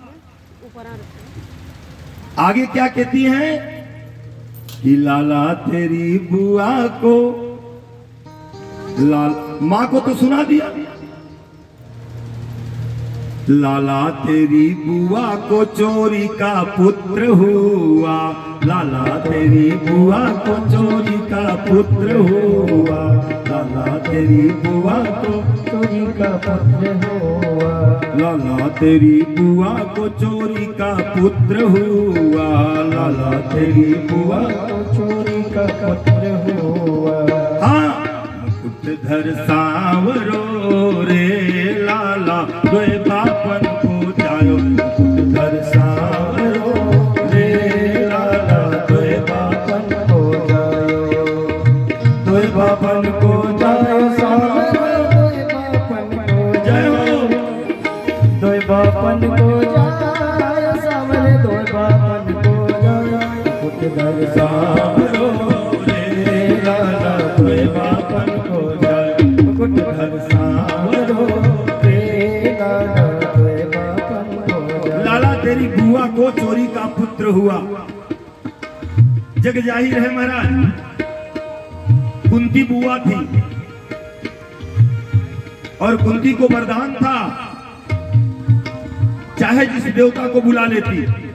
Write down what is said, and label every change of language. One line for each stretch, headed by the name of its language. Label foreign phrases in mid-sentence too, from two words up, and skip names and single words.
Hindi: आगे क्या कहती हैं कि लाला तेरी बुआ को, लाल मां को तो सुना दिया, लाला तेरी बुआ को चोरी का पुत्र हुआ, लाला तेरी बुआ को चोरी का पुत्र हुआ, लाला तेरी बुआ को चोरी का पुत्र हुआ, लाला तेरी बुआ को चोरी का पुत्र हुआ, लाला तेरी बुआ को चोरी का पुत्र हुआ।
Braj: हाँ मुकुटधर सांवरो रे लाला द्वय बापन को जायो, मुकुटधर सांवरो रे लाला द्वय बापन को जायो, द्वय बापन को जायो सांवरो जय हो दोय बापन को जाय सावरे, दोय बापन को जाय मुकुटधर सांवरो रे लाला द्वय बापन को जायो, मुकुटधर सांवरो रे लाला दोय बापन को जाय।
Hindi: लाला तेरी बुआ को चोरी का पुत्र हुआ। जग जाहिर है महाराज, कुंती बुआ थी और कुंती को वरदान था चाहे जिस देवता को बुला लेती।